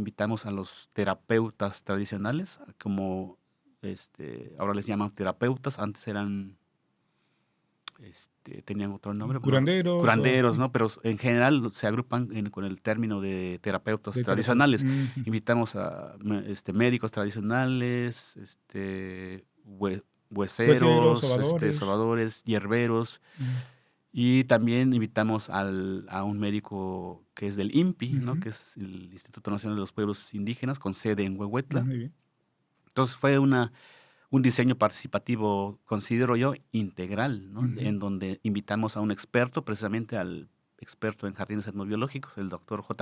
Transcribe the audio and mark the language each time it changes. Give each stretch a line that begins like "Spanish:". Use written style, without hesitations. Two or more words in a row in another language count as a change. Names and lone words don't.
Spanish: Invitamos a los terapeutas tradicionales, como ahora les llaman terapeutas, antes tenían otro nombre, bueno, Curanderos o curanderos, ¿no? Pero en general se agrupan con el término de terapeutas de terapeuta. tradicionales. Ujú. Invitamos a médicos tradicionales, Hueseros, hueseros, sobadores. sobadores, hierberos, Ujú, y también invitamos a un médico que es del INPI, ¿no? ujú. Que es el Instituto Nacional de los Pueblos Indígenas, con sede en Huehuetla. Muy bien. Entonces fue un diseño participativo, considero yo, integral, ¿no? Ujú, En donde invitamos a un experto, precisamente al experto en jardines etnobiológicos, el doctor J.